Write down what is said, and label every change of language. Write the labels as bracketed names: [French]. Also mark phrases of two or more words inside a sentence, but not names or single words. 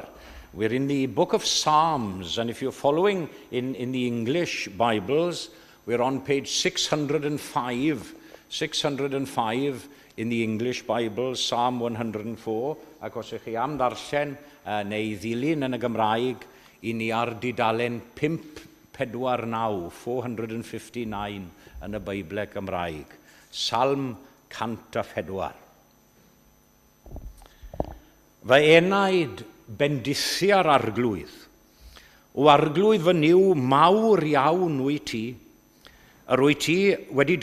[English] We're in the book of Psalms, and if you're following in the English Bibles, we're on page 605. 605 in the English Bible, Psalm 104. [Welsh] Ac os ych chi am darllen neu ddilyn yn y Gymraeg, I ni ar dudalen 549, 459 yn y Beiblau Gymraeg. [English] Psalm 104. [Welsh] Fy enaid bendithia'r arglwydd, o arglwydd fy niw mawr iawn wyt ti, yr wyt ti wedi